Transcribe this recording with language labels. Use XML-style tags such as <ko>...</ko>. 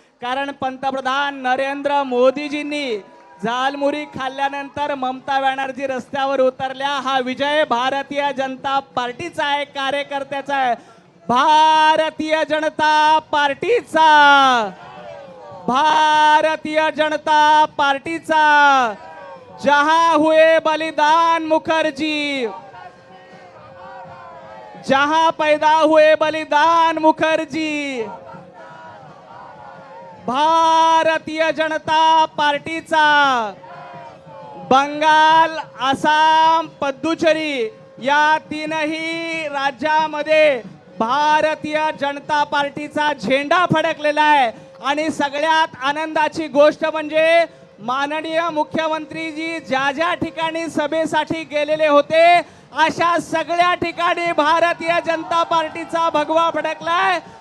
<mr>कारण पंतप्रधान नरेंद्र मोदीजींनी झालमुरी खाल्ल्यानंतर ममता बॅनर्जी रस्त्यावर उतरल्या। हा विजय भारतीय जनता पार्टीचा आहे, कार्यकर्त्याचा आहे, भारतीय जनता पार्टीचा, भारतीय जनता पार्टीचा।</mr> <hi>जहां हुए बलिदान मुखर्जी, जहां पैदा हुए बलिदान मुखर्जी,</hi> <mr>भारतीय जनता पार्टीचा। बंगाल, आसाम, पुदुचेरी या तीनही राज्यामध्ये भारतीय जनता पार्टीचा झेंडा फडकलेला आहे। आणि सगळ्यात आनंदाची गोष्ट म्हणजे माननीय मुख्यमंत्रीजी ज्या ज्या ठिकाणी सभेसाठी गेलेले होते अशा सगळ्या ठिकाणी भारतीय जनता पार्टीचा भगवा फडकलाय।</mr>